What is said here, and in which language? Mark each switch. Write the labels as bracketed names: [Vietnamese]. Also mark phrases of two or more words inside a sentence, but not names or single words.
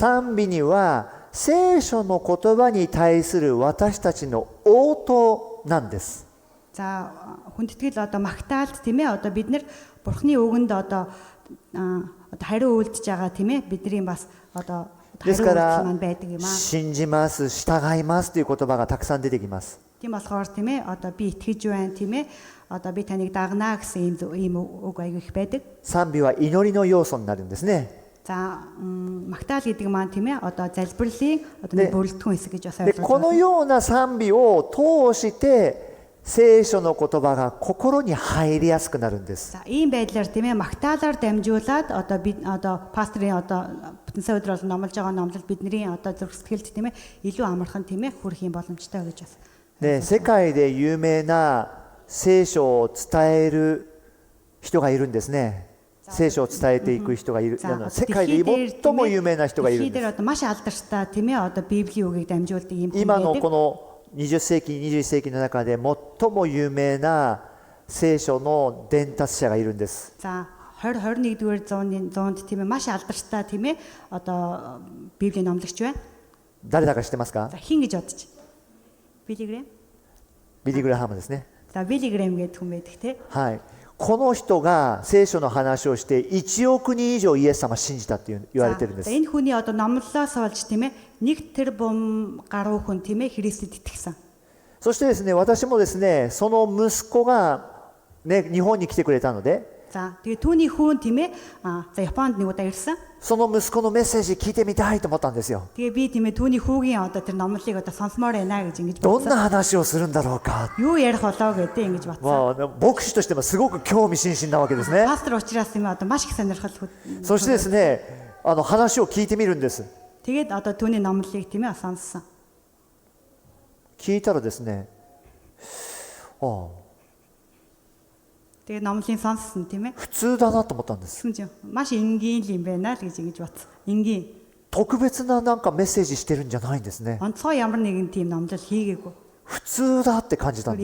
[Japanese] 賛美には聖書の言葉に対する私たちの応答なんです。 [Mongolian] За хүндэтгэл одоо магтаалд тийм ээ одоо бид нар Бурхны үгэнд одоо хариу үйлдэж байгаа тийм ээ бидний бас одоо [Japanese] ですか [Mongolian] хариу [Japanese] ら [Mongolian] үйлдэл маань байдаг юм аа. [Japanese] 信じます、従いますという言葉がたくさん出てきます。 [Mongolian] Тийм болохоор тийм ээ одоо би итгэж байна тийм ээ одоо би таныг дагнаа гэсэн ийм үг аягүй их байдаг. [Japanese] 賛美は祈りの要素になるんですね。 [Mongolian] За магтаал гэдэг маань тийм ээ одоо залбирлын одоо нэг бүрэлдэхүүн хэсэг гэж бас [Japanese] で [Mongolian] ойлгож [Japanese] この [Mongolian] байна. [Japanese] ような賛美を通して聖書の言葉が心に入りやすくなるんです。 [Mongolian] За ийм байдлаар тийм ээ магтаалаар дамжуулаад одоо бид одоо пасторын одоо бүтэн сая өдөр бол номлож байгаа номлол бидний одоо зүрх сэтгэлд тийм ээ илүү амархан тийм ээ хүрэх юм боломжтой гэж бас. [Japanese] で、世界で有名な聖書を伝える人がいるんですね。聖書を伝えていく人がいる。世界で最も有名な人がいるんです。 [Mongolian] одоо маш алдартай тийм ээ одоо Библийн үгийг дамжуулдаг ийм хүн [Japanese] 今の [Mongolian] байдаг. [Japanese] この20世紀、21世紀の中で最も有名な聖書の伝達者がいるんです。 [Mongolian] За 21-р зуунд тийм ээ маш алдартай тийм ээ одоо Библийн номлогч байна. [Japanese] 誰だか知ってますか？ [Mongolian] За хин гэж бодчих. Билли Грэм. [Japanese] ビリー・グラハムですね。 [Mongolian] За Билли Грэм гэдэг хүн байдаг те. [Japanese] はい。この人が聖書の話をして1億人以上イエス様を信じたって言われてるんで [Mongolian] За [Japanese] す。 [Mongolian] энэ хүний одоо номлолоос болж тийм ээ 1 тэрбум гаруй хүн тийм ээ Христэд итгэсэн. [Japanese] そしてですね、私もですね、その息子がね、日本に来てくれたので、 [Mongolian] За тэгээ түүний хүн тийм ээ за Японд нэг удаа ирсэн. [Japanese] その息子のメッセージ聞いてみたいと思ったんですよ。 [Mongolian] Тэгээ би тийм ээ түүний хүүгийн одоо тэр номлолыг одоо сонсомоор байна гэж ингэж [Japanese] どん [Mongolian] бодсон. [Japanese] な話をするんだろうか。 [Mongolian] Юу ярих болоо гэдэг ингэж бодсон. [Japanese] まあ、牧師としてもすごく興味津々なわけですね。 [Mongolian] Пастор учраас тийм ээ одоо маш их сонирхол. [Japanese] そしてですね、話を聞いてみるんです。 [Mongolian] Тэгээд одоо түүний номлолыг тийм ээ сонссон. [Japanese] 聞いたらですね、 [Mongolian] Тэгээд номлын сонссон тийм ээ. [Japanese] 普通だなと思ったんです。 [Mongolian] Тэгсэн чинь маш энгийн юм байна л гэж ингэж бодсон. Энгийн. [Japanese] 特別ななんかメッセージしてるんじゃないんですね。 [Mongolian] Онцгой ямар нэгэн тийм номлол хийгээгүй. [Japanese] 普通だって感じたん